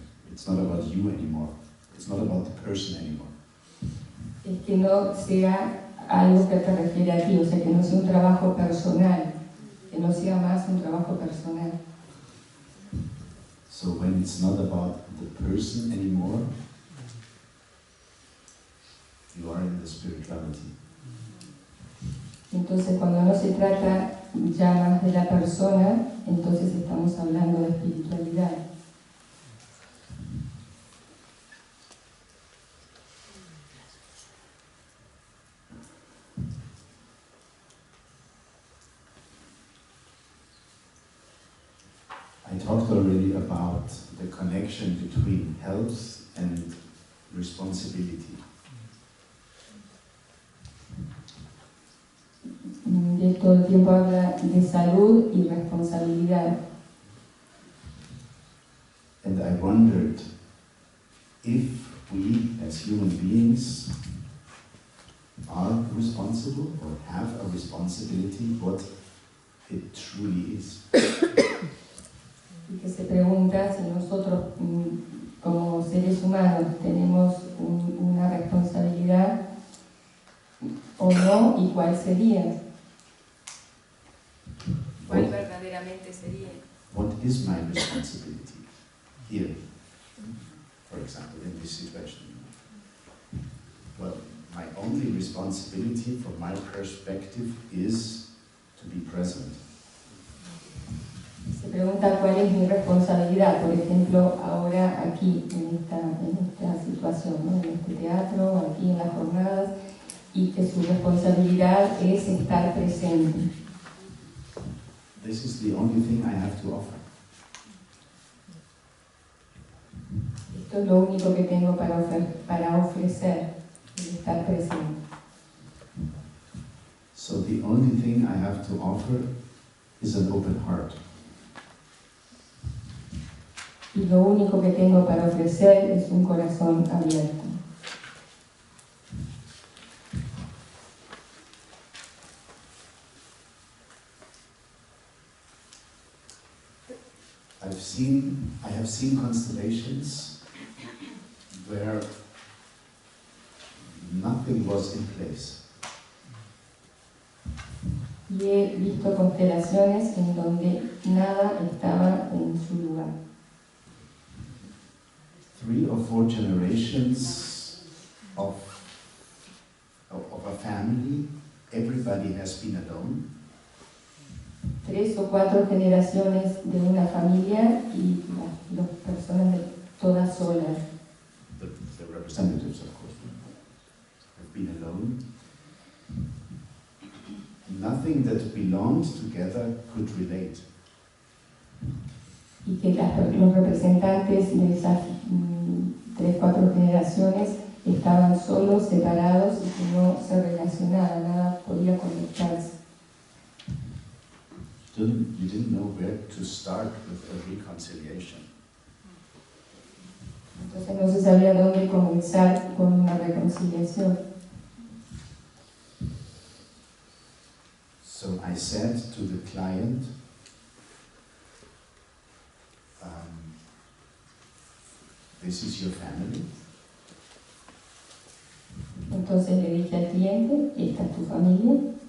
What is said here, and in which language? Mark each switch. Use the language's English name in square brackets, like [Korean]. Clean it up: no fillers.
[English] It's not about you anymore. It's not about the person anymore. [Spanish] Es que no sea algo que te refiere a ti, o sea, que no sea un trabajo personal, que no sea más un trabajo personal. [English] So when it's not about the person anymore, you are in the spirituality. [Spanish] Entonces, cuando no se trata ya más de la persona, entonces estamos hablando de espiritualidad. [English] I talked already about the connection between health and responsibility. [Spanish] De todo el tiempo habla de salud y responsabilidad. [English] And I wondered if we as human beings are responsible or have a responsibility what it truly is. [Spanish] Y que se pregunta si nosotros como seres humanos tenemos una responsabilidad o no, y cuál sería. ¿Cuál verdaderamente sería? [English] What is my responsibility here, for example, in this situation? Well, my only responsibility from my perspective is to be present. [Spanish] Se pregunta cuál es mi responsabilidad, por ejemplo, ahora aquí, en esta situación, ¿no? En este teatro, aquí en las jornadas, y que su responsabilidad es estar presente. [English] This is the only thing I have to offer. [Spanish] Esto es lo único que tengo para ofrecer, el estar presente. [English] So the only thing I have to offer is an open heart. [Spanish] Y lo único que tengo para ofrecer es un corazón abierto. [English] I have seen constellations where nothing was in place. [Spanish] Y he visto constelaciones en donde nada estaba en su lugar. [English] 3 or 4 generations of a family, everybody has been alone. [Spanish] 3 o 4 generaciones de una familia y las personas todas solas. [English] The representatives, of course, have been alone. Nothing that belonged together could relate. [Spanish] Y que los representantes de esas 3 o 4 generaciones estaban solos, separados y que no se relacionaban, nada podía conectarse. [English] You didn't know where to start with a reconciliation. [Spanish] Entonces no se sabía dónde comenzar con una reconciliación. [English] So I said to the client, this is your family. [Spanish] Entonces le dije al cliente, esta es tu familia.